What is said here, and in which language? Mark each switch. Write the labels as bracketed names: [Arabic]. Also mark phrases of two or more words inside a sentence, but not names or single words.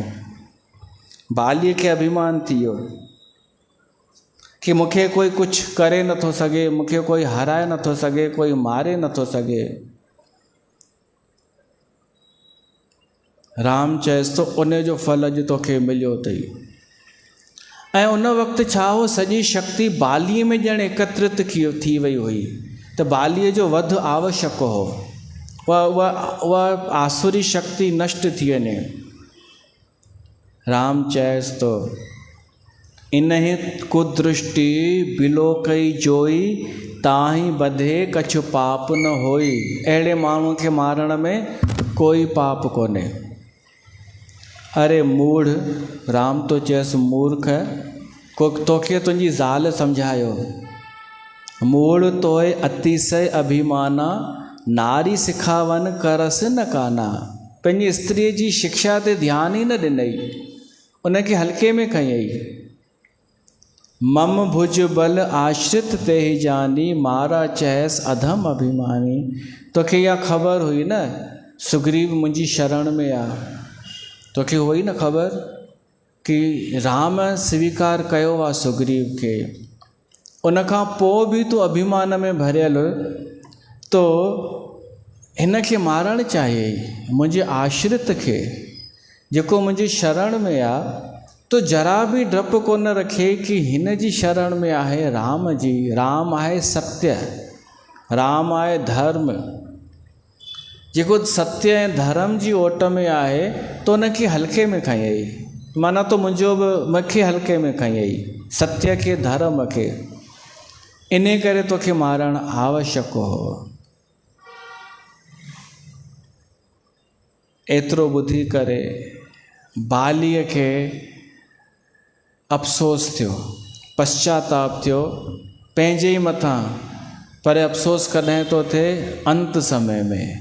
[Sindhi] बालीअ खे अभिमान थी वियो कि मूंखे कोई कुझु करे नथो सघे, मूंखे कोई हराए नथो सघे, कोई मारे नथो सघे। राम चएसि थो उन जो फल अॼु तोखे मिलियो अथई। ऐं उन वक़्तु छा हो, सॼी शक्ति बालीअ में ॼण एकत्रित थी वई हुई, त बालीअ जो वध आवश्यक हो। उहा आसुरी शक्ति नष्ट थी वञे। राम चएसि थो [Awadhi] इन्हे कुदृष्टि बिलोकई जोई, ताही बधे कछु पाप न होई। [Sindhi] अहिड़े माण्हूअ खे मारण में कोई पाप कोन्हे। अरे मूढ़, राम तो चएसि मूर्ख, तोखे तुंहिंजी ज़ाल सम्झायो। [Awadhi] मूढ़ तोए अतिशय अभिमाना, नारी सिखावन करस न काना। [Sindhi] पंहिंजी स्त्रीअ जी शिक्षा ते ध्यानु ई न ॾिनई, उनखे हल्के में खयई। [Awadhi] मम भुज बल आश्रित ते ही जानी, मारा चहस अधम अभिमानी। [Sindhi] तोखे इहा ख़बर हुई न सुग्रीव मुंहिंजी शरण में आहे, तोखे हुई न ख़बर कि राम स्वीकार कयो आहे सुग्रीव खे। उनखां पोइ बि तूं अभिमान में भरियल तो हिन खे मारणु चाहे, मुंहिंजे आश्रित खे जेको मुंहिंजी शरण में आहे, तो जरा बि डपु कोन रखे कि हिन जी शरण में आहे राम जी। राम आहे सत्य, राम आहे धर्म, जेको सत्य ऐं धर्म जी ओट में आहे तो उनखे हल्के में खयई, माना तो मुंहिंजो बि मूंखे हल्के में खयई, सत्य खे धर्म खे, इन करे तोखे मारणु आवश्यक हो। एतिरो ॿुधी करे बालीअ खे अफ़सोस थियो, पश्चाताप थियो पंहिंजे ई मथां, पर अफ़सोस कॾहिं थो थिए अंत समय में।